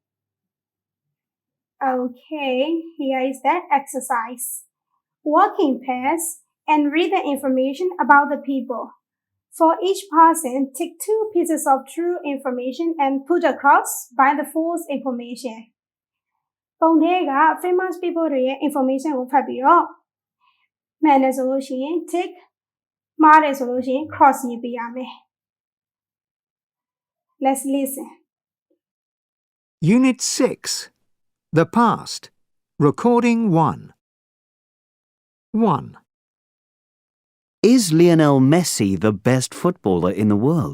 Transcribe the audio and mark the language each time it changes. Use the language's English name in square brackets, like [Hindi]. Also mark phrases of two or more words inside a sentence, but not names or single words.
[English] Okay, here is that exercise. Walk in pairs and read the information about the people. For each person, take 2 pieces of true information and put across by the false information. [Burmese] ပုံထဲက [English] famous people [Burmese] တွေရဲ့ information ကိုဖတ်ပြီးတော့မှန်တယ်ဆိုလို့ရှိရင် tick မှားတယ်ဆိုလို့ရှိရင် cross ရေးပေးရမယ် [English] Let's listen. Unit 6. The Past. Recording 1. 1. Is Lionel Messi the best footballer in the world?